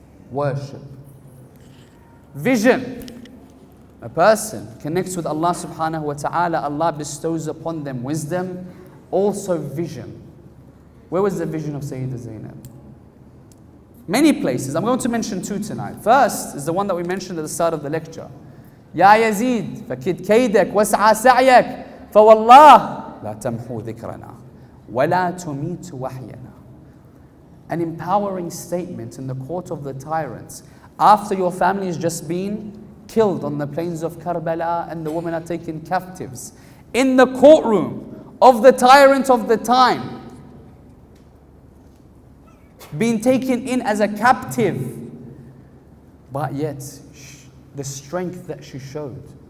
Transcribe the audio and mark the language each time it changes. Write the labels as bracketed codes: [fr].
[en] Worship. Vision. A person connects with Allah subhanahu wa ta'ala, Allah bestows upon them wisdom, also vision. Where was the vision of Sayyidah Zainab? Many places. I'm going to mention two tonight. First is the one that we mentioned at the start of the lecture. [ar] يا يزيد فكد كيدك واسعى سعيك فوالله لا تمحو ذكرنا ولا تميت وحينا. [en] An empowering statement in the court of the tyrants. After your family has just been killed on the plains of Kerbala and the women are taken captives. In the courtroom of the tyrant of the time. Being taken in as a captive. But yet, the strength that she showed.